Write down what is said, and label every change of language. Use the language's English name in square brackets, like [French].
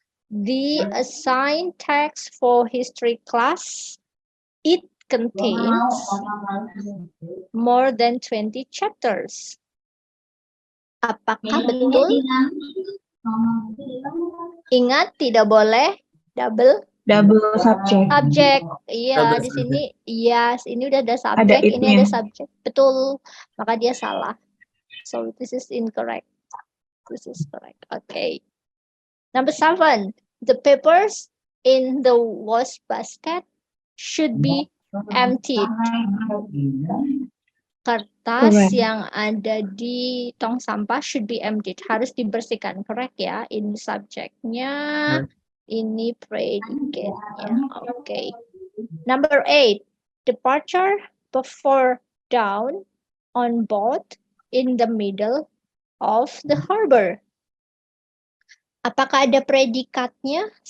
[English] The assigned text for history class, it contains more than 20 chapters. [Indonesian] Apakah betul? Ingat tidak boleh double [English] Subject. [Indonesian] subjek. Iya, [English] Double [Indonesian] di sini yes, ini udah ada subjek, Ada ini ada subjek. Betul. Maka dia salah. [English] So this is incorrect. This is correct. Okay. Number 7. The papers in the wash basket should be emptied. [Indonesian] Kertas [English] Correct. [Indonesian] yang ada di tong sampah [English] should be emptied. [Indonesian] Harus dibersihkan. [English] Correct [Indonesian] ya. Ini subjeknya. Ini predicate-nya. Okay. [English] Number 8. Departure before dawn on boat in the middle of the harbor. [Indonesian] Apakah ada predikatnya?